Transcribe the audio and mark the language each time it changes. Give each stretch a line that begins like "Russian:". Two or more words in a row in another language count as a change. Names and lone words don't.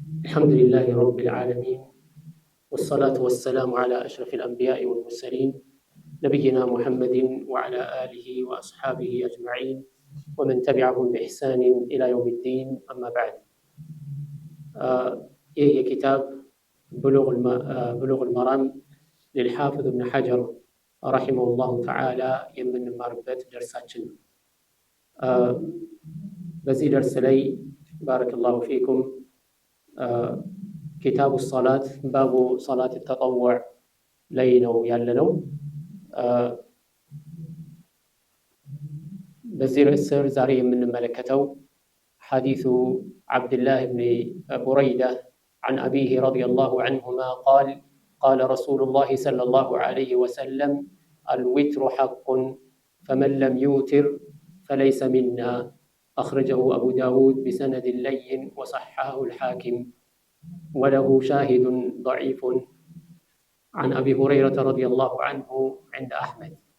Arabic: الحمد لله رب العالمين، والصلاة والسلام على أشرف الأنبياء والمرسلين نبينا محمد وعلى آله وأصحابه أجمعين ومن تبعهم بإحسان إلى يوم الدين. أما بعد، ይህ كتاب بلوغ المرام للحافظ ابن حجر رحمه الله تعالى
Amharic: የምንማርበት ደርሳችን ነው። በዚህ ደርስ ላይ
Arabic: بارك الله فيكم كتاب الصلاة باب صلاة التطوع
Amharic: ላይ ነው ያለነው። በዚህ ርዕስ ስር ዛሬ የምንመለከተው حديث
Arabic: عبد الله بن بريدة عن أبيه رضي الله عنهما قال قال رسول الله صلى الله عليه وسلم الوتر حق فمن لم يوتر فليس منا أخرجه أبو داود بسند لين وصححه الحاكم وله شاهد ضعيف عن أبي هريرة رضي الله عنه عند أحمد.